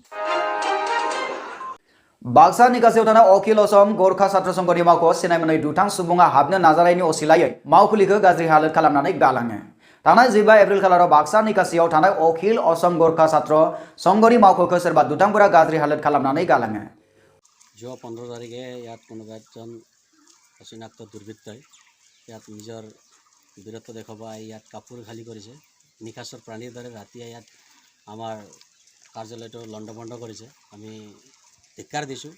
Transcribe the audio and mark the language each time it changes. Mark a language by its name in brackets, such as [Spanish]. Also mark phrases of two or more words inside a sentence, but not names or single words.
[Bodo] बाक्सा निकासियाव थानाय अखिल असम गोरखा छात्र संघनि मावख'आव सेनाय मोननै दुथां सुबुङा हाबनो नाजानायनि असिलायै मावखुलिखौ गाज्रि हालोद खालामनानै गालाङो। थांनाय 15 एप्रिल खालाराव बाक्सा निकासियाव थानाय अखिल असम गोरखा छात्र संघनि मावख'खौ सोरबा दुथांफोरा गाज्रि हालोद खालामनानै गालाङो। [Assamese] যোৱা 15 তাৰিখে ইয়াত কোনোবা এজন অচিনাক্ত দুৰ্বৃত্তই ইয়াত নিজৰ বীৰত্ব দেখাব ইয়াত কাপোৰ খালী কৰিছে। নিকাচৰ প্ৰাণীৰ দৰে ৰাতিয়ে ইয়াত আমাৰ কাৰ্যালয়টো লণ্ডভণ্ড কৰিছে। আমি ধিক্কাৰ দিছোঁ।